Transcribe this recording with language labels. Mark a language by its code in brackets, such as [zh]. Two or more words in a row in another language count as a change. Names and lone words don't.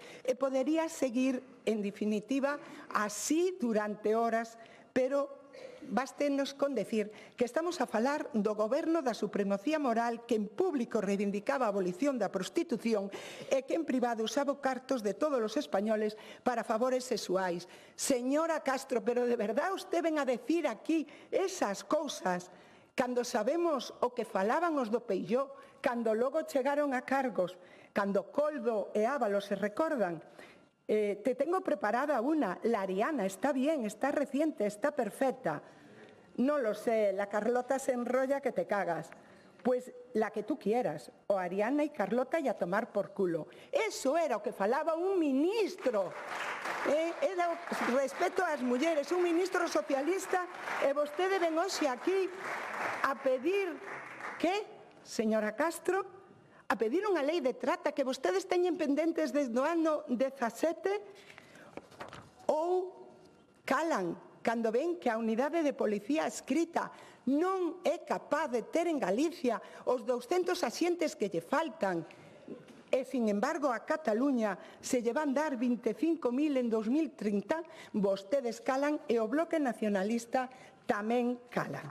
[gl] E podería seguir, en definitiva, así durante horas, pero [es] bástenos con decir [gl] que estamos a falar do goberno da supremacía moral que en público reivindicaba a abolición da prostitución e que en privado usaba cartos de todos os españoles para favores sexuais. Señora Castro, [es] pero de verdad usted [gl] ven a decir aquí esas cousas cando sabemos o que falaban os do Peijó, cando logo chegaron a cargos, cando Coldo e Ábalos se recordan. [es] Te tengo preparada una, la Ariana, está bien, está reciente, está perfecta. No lo sé, la Carlota se enrolla que te cagas. Pues la que tú quieras, o Ariana y Carlota y a tomar por culo. [gl] Eso era o que falaba un ministro. Era respeto ás mulleres, un ministro socialista, e vostede ven hoxe aquí a pedir, que, señora Castro? A pedir unha lei de trata que vostedes teñen pendentes desde o ano 17 ou calan cando ven que a unidade de policía escrita non é capaz de ter en Galicia os 200 axentes que lle faltan e, [es] sin embargo, [gl] a Cataluña se lle van dar 25.000 en 2030, vostedes calan e o Bloque Nacionalista tamén calan.